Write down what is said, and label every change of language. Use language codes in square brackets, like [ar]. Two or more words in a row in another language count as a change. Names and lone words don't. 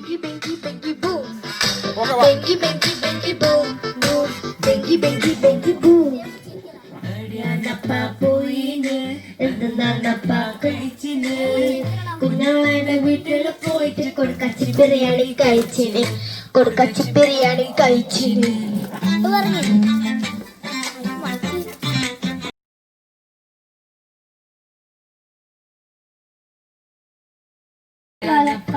[ml] Bengi, bengi, bengi, boom. Bengi, bengi, bengi, boom, boom. Bengi, bengi, bengi, boom. Napa പോയിന് നപ്പ കഴിച്ചിന് കുഞ്ഞാളെ വീട്ടിൽ പോയിട്ട് കൊടുക്കച്ചി ബിരിയാണി കഴിച്ചിന് കൊടുക്കച്ചി ബിരിയാണി കഴിച്ചിന് ലാലപ്പ